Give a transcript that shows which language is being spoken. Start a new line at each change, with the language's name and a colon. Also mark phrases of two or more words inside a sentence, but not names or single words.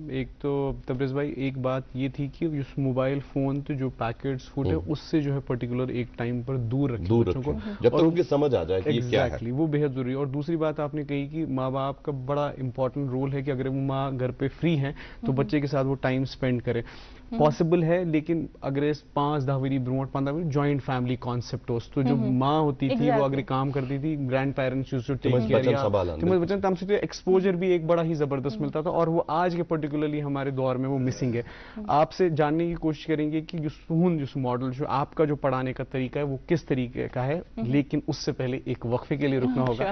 Hindi: एक तो तबरेज भाई, एक बात ये थी कि उस
English: mobile phone
Hindi: तो जो
English: packets food
Hindi: है उससे जो है पर्टिकुलर एक टाइम पर दूर रखें बच्चों को, जब तक उनकी समझ आ जाए कि क्या है। वो बेहद जरूरी। और दूसरी बात आपने कही कि माँ बाप का बड़ा
English: important role
Hindi: है कि अगर वो माँ घर पे फ्री है तो बच्चे के साथ वो
English: time spend
Hindi: करे। पॉसिबल है, लेकिन अगर 5-10
Kashmiri: वरी ब्रोट
Hindi: 15 वरी
English: joint family concept
Hindi: हो तो जो माँ होती थी वो अगर काम करती थी,
English: grand parents used to take care,
Kashmiri: बच्चन तम
Hindi: से एक्सपोजर भी एक बड़ा ही जबरदस्त मिलता था, और वो आज के पर्टिकुलरली हमारे दौर में वो मिसिंग है। आपसे जानने की कोशिश करेंगे कि जिस मॉडल जो आपका जो पढ़ाने का तरीका है वो किस तरीके का है, लेकिन उससे पहले एक वक्फे के लिए रुकना होगा।